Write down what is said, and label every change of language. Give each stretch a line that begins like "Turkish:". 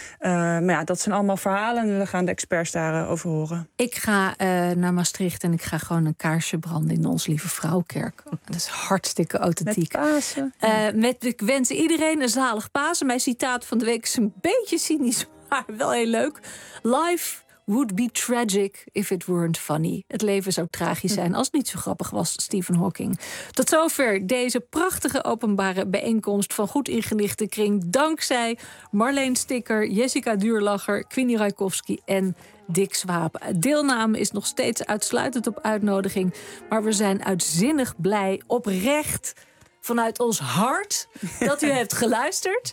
Dutch: Maar ja, dat zijn allemaal verhalen en we gaan de experts daarover horen. Ik ga naar Maastricht en ik ga gewoon een kaarsje branden in de Onze Lieve Vrouwkerk. Dat is hartstikke authentiek. Met Pasen. Ik wens iedereen een zalig Pasen. Mijn citaat van de week is een beetje cynisch, maar wel heel leuk.
English: Life would be tragic if it weren't funny.
Dutch: Het leven zou tragisch zijn als het niet zo grappig was, Stephen Hawking. Tot zover deze prachtige openbare bijeenkomst van Goed Ingelichte Kring. Dankzij Marleen Stikker, Jessica Duurlacher, Queenie Rajkowski en Dick Swaap. Deelname is nog steeds uitsluitend op uitnodiging. Maar we zijn uitzinnig blij, oprecht, vanuit ons hart, dat u heeft geluisterd.